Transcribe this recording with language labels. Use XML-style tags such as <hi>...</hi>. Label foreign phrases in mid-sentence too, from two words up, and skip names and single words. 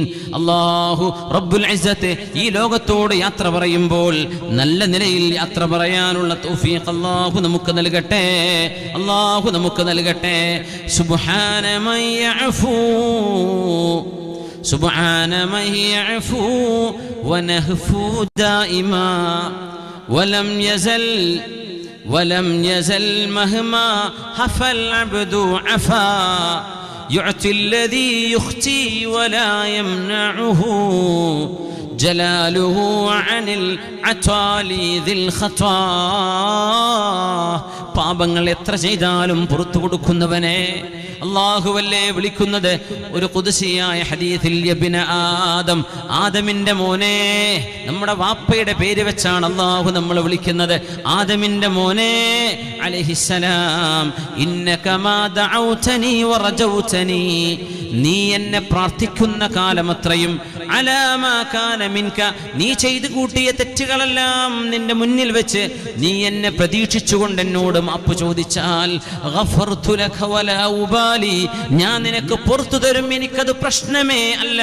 <ar>الله رب العزة</ar> <ml>ഈ ലോകത്തോട് യാത്ര പറയുമ്പോൾ നല്ല നിലയിൽ യാത്ര പറയാനുള്ള തൗഫീഖ് അല്ലാഹു നമുക്ക് നൽകട്ടെ, അല്ലാഹു നമുക്ക് നൽകട്ടെ.</ml> <ar>سبحان من يعفو سبحان من يعفو ونهفو دائما ولم يزل مهما حفى العبد عفا يعطي الذي يختي ولا يمنعه جلاله عن العتالي ذي الخطا.</ar> <ml>പാപങ്ങൾ എത്ര ചെയ്താലും പുറത്തു കൊടുക്കുന്നവനെ അല്ലാഹുവല്ലേ വിളിക്കുന്നത്. ഒരു ഖുദ്സിയായ ഹദീസിൽ</ml> <ar>يا ابن آدم,</ar> <ml>ആദമിന്റെ മോനെ, നമ്മുടെ വാപ്പയുടെ പേര് വെച്ചാണ് അല്ലാഹു നമ്മളെ വിളിക്കുന്നത്. ആദമിന്റെ മോനെ അലൈഹിസ്സലാം,</ml> <ar>إنك ما دعوتني ورجوتني,</ar> <ml>നീ എന്നെ പ്രാർത്ഥിക്കുന്ന കാലമത്രയും</ml> <ar>على ما كان منك,</ar> <ml>നീ ചെയ്തു കൂട്ടിയ തെറ്റുകളെല്ലാം നിന്റെ മുന്നിൽ വെച്ച് നീ എന്നെ പ്രതീക്ഷിച്ചുകൊണ്ട് എന്നോട് മാപ്പ് ചോദിച്ചാൽ</ml> <ar>غفرت لك ولا أبالي,</ar> <ml>ഞാൻ നിനക്ക് പുറത്തു തരും, എനിക്കത് പ്രശ്നമേ അല്ല.</ml>